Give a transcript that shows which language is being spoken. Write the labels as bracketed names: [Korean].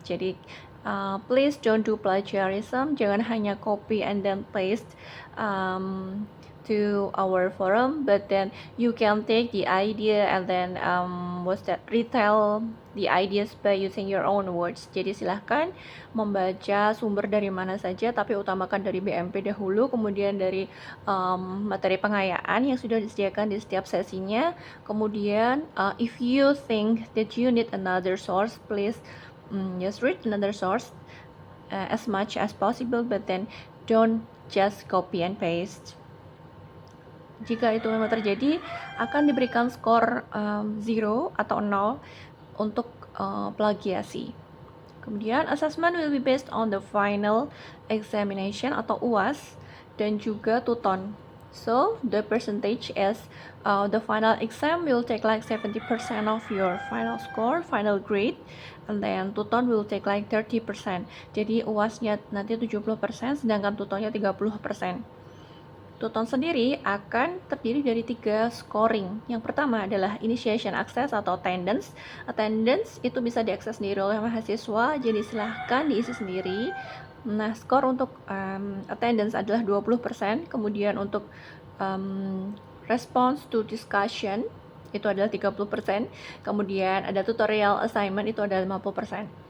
[English] Jadi please don't do plagiarism. [Indonesian] Jangan hanya [English] copy and then paste to our forum, but then you can take the idea and then retell the ideas by using your own words. [Indonesian] Jadi silahkan membaca sumber dari mana saja, tapi utamakan dari BMP dahulu, kemudian dari materi pengayaan yang sudah disediakan di setiap sesinya. [English] Kemudian if you think that you need another source, please just read another source as much as possible, but then don't just copy and paste. [Indonesian] Jika itu memang terjadi, akan diberikan skor 0 atau 0 untuk plagiasi. [English] Kemudian assessment will be based on the final examination [Indonesian] atau UAS dan juga tuton. [English] So the percentage is the final exam will take like 70% of your final score, final grade, and then tuton will take like 30%. [Indonesian] Jadi UASnya nanti 70%, sedangkan tutonnya 30%. Tuton sendiri akan terdiri dari 3 scoring. Yang pertama adalah initiation access atau attendance. Attendance itu bisa diakses sendiri oleh mahasiswa, jadi silahkan diisi sendiri. Nah, skor untuk attendance adalah 20%, kemudian untuk response to discussion itu adalah 30%, kemudian ada tutorial assignment itu adalah 50%.